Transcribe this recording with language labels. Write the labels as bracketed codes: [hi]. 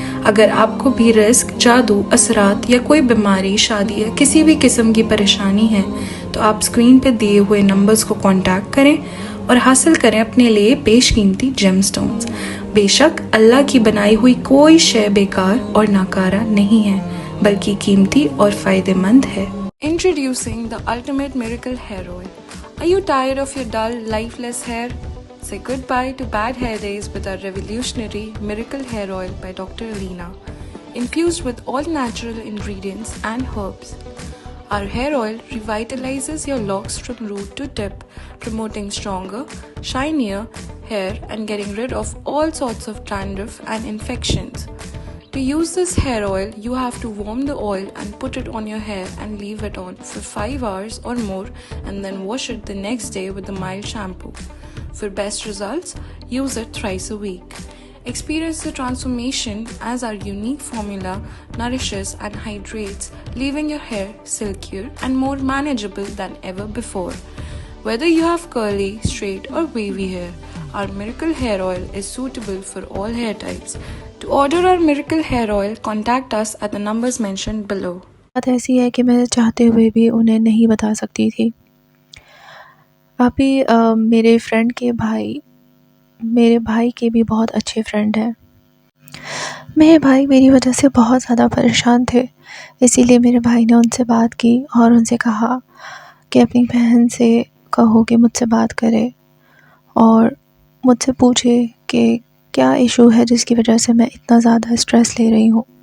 [ur] اگر آپ کو بھی رزق، جادو، اثرات یا کوئی بیماری، شادی یا کسی بھی قسم کی پریشانی ہے تو آپ اسکرین پہ دیے ہوئے نمبرز کو کانٹیکٹ کریں اور حاصل کریں اپنے لیے بیش قیمتی جیم سٹونز۔ بے شک اللہ کی بنائی ہوئی کوئی شے بیکار اور ناکارہ نہیں ہے، بلکہ قیمتی اور فائدہ مند ہے۔ [en] Introducing the ultimate miracle hair oil. Are you tired of your dull, lifeless hair? Say goodbye to bad hair days with our revolutionary miracle hair oil by Dr. Alina, infused with all natural ingredients and herbs. Our hair oil revitalizes your locks from root to tip, promoting stronger, shinier hair and getting rid of all sorts of dandruff and infections. To use this hair oil, you have to warm the oil and put it on your hair and leave it on for 5 hours or more, and then wash it the next day with a mild shampoo. For best results, use it thrice a week. Experience the transformation as our unique formula nourishes and hydrates, leaving your hair silkier and more manageable than ever before. Whether you have curly, straight or wavy hair, our miracle hair oil is suitable for all hair types. To order our miracle hair oil, contact us at the numbers mentioned below. [ur] بات ایسی ہے کہ میں چاہتے ہوئے بھی انہیں نہیں بتا سکتی تھی۔ ابھی میرے فرینڈ کے میرے بھائی کے بھی بہت اچھے فرینڈ ہیں۔ میرے بھائی میری وجہ سے بہت زیادہ پریشان تھے، اسی لیے میرے بھائی نے ان سے بات کی اور ان سے کہا کہ اپنی بہن سے کہو کہ مجھ سے بات کرے اور مجھ سے پوچھے کہ کیا ایشو ہے جس کی وجہ سے میں اتنا زیادہ اسٹریس لے رہی ہوں۔